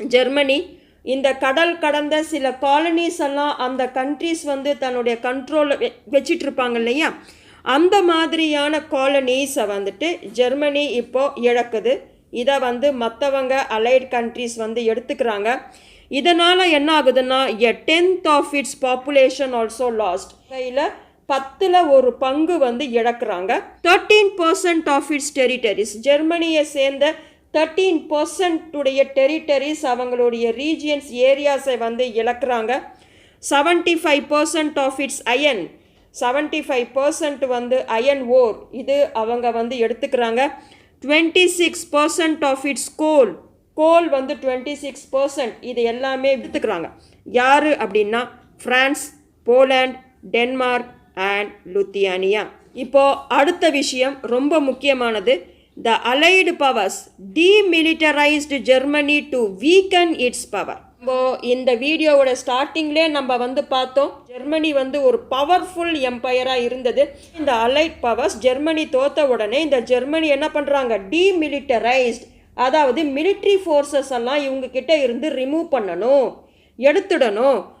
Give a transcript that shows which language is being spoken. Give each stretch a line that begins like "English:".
Tamil: Germany இந்த கடல் கடந்த சில காலனிஸ் எல்லாம் அந்த கண்ட்ரிஸ் வந்து தன்னுடைய கண்ட்ரோலில் வச்சிட்டு இருப்பாங்க இல்லையா, அந்த மாதிரியான காலனிஸை வந்துட்டு ஜெர்மனி இப்போது இழக்குது. இதை வந்து மற்றவங்க அலைட் கண்ட்ரிஸ் வந்து எடுத்துக்கிறாங்க. இதனால் என்ன ஆகுதுன்னா
English: a tenth of its population also lost.
Tamil: கையில் 10% வந்து இழக்கிறாங்க.
English: 13% of its territories,
Tamil: ஜெர்மனியை சேர்ந்த 13% உடைய டெரிட்டரிஸ், அவங்களுடைய ரீஜியன்ஸ், ஏரியாஸை வந்து இழக்கிறாங்க.
English: 75% of its iron,
Tamil: 75% வந்து அயன் ஓர், இது அவங்க வந்து எடுத்துக்கிறாங்க.
English: 26% of it's goal,
Tamil: கோல் வந்து 26%, இது எல்லாமே எடுத்துக்கிறாங்க. யார் அப்படின்னா ஃப்ரான்ஸ், போலாண்ட், டென்மார்க் அண்ட் லுத்தியானியா. இப்போது அடுத்த விஷயம் ரொம்ப முக்கியமானது.
English: The Allied powers demilitarized Germany to weaken its power.
Tamil: இந்த வீடியோவோட ஸ்டார்டிங்லேயே நம்ம வந்து பார்த்தோம், ஜெர்மனி வந்து ஒரு பவர்ஃபுல் எம்பையராக இருந்தது. இந்த அலைட் பவர்ஸ் ஜெர்மனி தோற்ற உடனே இந்த ஜெர்மனி என்ன பண்ணுறாங்க, டீமிலிட்டரைஸ்ட், அதாவது மிலிட்ரி ஃபோர்ஸஸ் எல்லாம் இவங்க கிட்ட இருந்து ரிமூவ் பண்ணணும், எடுத்துடணும்.